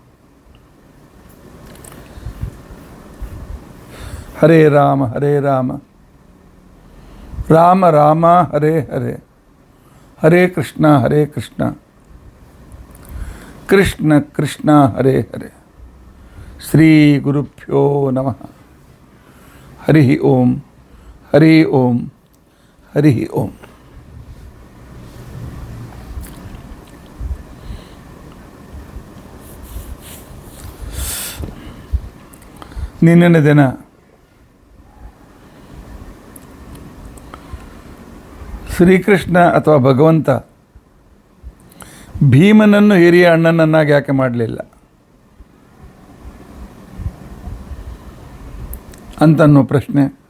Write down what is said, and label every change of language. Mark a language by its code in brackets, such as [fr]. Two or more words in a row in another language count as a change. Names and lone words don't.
[sa] ಹರೇ ರಾಮ ಹರೇ ರಾಮ ರಾಮ ರಾಮ ಹರೇ ಹರೇ ಹರೇ ಕೃಷ್ಣ ಕೃಷ್ಣ ಕೃಷ್ಣ ಹರೇ ಹರೇ. ಶ್ರೀ ಗುರುಭ್ಯೋ ನಮಃ. ಹರಿ ಓಂ ಹರಿ ಓಂ ಹರಿ ಓಂ. [kn] ನಿನ್ನಿನ ದಿನ ಶ್ರೀಕೃಷ್ಣ ಅಥವಾ ಭಗವಂತ ಭೀಮನನ್ನು ಹಿರಿಯ ಅಣ್ಣನನ್ನಾಗಿ ಯಾಕೆ ಮಾಡಲಿಲ್ಲ ಅಂತನ್ನೋ ಪ್ರಶ್ನೆ.